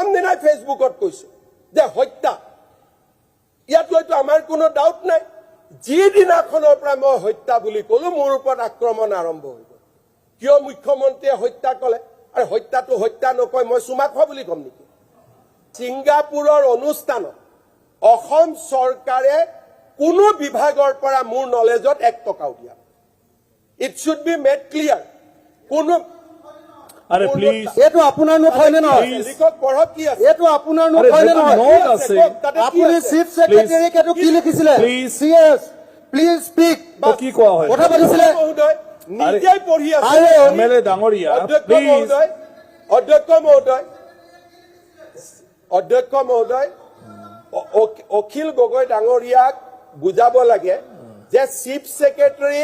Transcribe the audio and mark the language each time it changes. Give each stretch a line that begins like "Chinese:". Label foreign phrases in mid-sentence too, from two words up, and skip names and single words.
Assamese: দিনাই ফেচবুকত কৈছো যে হত্যা ইয়াত হয়তো আমাৰ কোনো ডাউট নাই যিদিনাখনৰ পৰা মই হত্যা বুলি কলো মোৰ ওপৰত আক্ৰমণ আৰম্ভ হৈ গল কিয় মুখ্যমন্ত্ৰীয়ে হত্যা কলে আৰু হত্যাটো হত্যা নকয় মই চুমা খোৱা বুলি কম নেকি ছিংগাপুৰৰ অনুষ্ঠানত অসম চৰকাৰে কোনো বিভাগৰ পৰা মোৰ নলেজত 1 টকাও দিয়া
English: It should be made clear.
Assamese: কোনো আরে প্লিজ এটো আপোনাৰ নোট হয় নে নহয় লিখক পঢ়ক কি আছে এটো আপোনাৰ নোট হয় নে নহয় নোট আছে আপুনি
English: chief secretary
Assamese: কেটো কি লিখিছিলে
English: CS please speak
Assamese: কি কোৱা হয় কথা পাতিছিলে মহোদয় নিজেই পঢ়ি আছে এমএলএ ডাঙৰীয়া প্লিজ অধ্যক্ষ মহোদয় অখিল গগৈ ডাঙৰীয়াক বুজাব লাগে যে
English: chief secretary